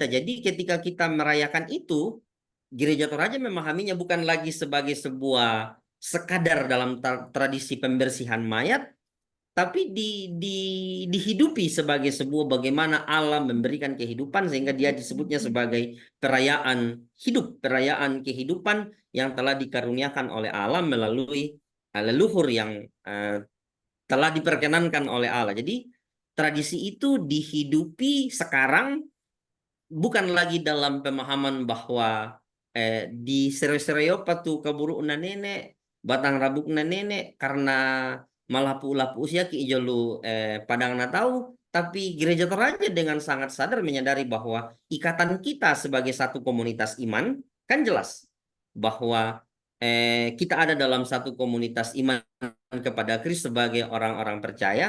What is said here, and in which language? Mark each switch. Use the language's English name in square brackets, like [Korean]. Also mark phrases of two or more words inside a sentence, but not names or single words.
[Indonesian] Jadi ketika kita merayakan itu, Gereja Toraja memahaminya bukan lagi sebagai sebuah sekadar dalam tradisi pembersihan mayat, tapi dihidupi sebagai sebuah bagaimana Allah memberikan kehidupan sehingga dia disebutnya sebagai perayaan hidup, perayaan kehidupan yang telah dikaruniakan oleh Allah melalui leluhur yang telah diperkenankan oleh Allah. Jadi tradisi itu dihidupi sekarang bukan lagi dalam pemahaman bahwa di [Toraja-Sa'dan] sereo-sereo patu kaburu una nenek, batang rabuk na nenek [Indonesian] karena malah [Toraja-Sa'dan] lapu usia ki ijolu padang na tahu, [Indonesian] tapi Gereja Toraja dengan sangat sadar menyadari bahwa ikatan kita sebagai satu komunitas iman kan jelas bahwa kita ada dalam satu komunitas iman kepada Kristus sebagai orang-orang percaya.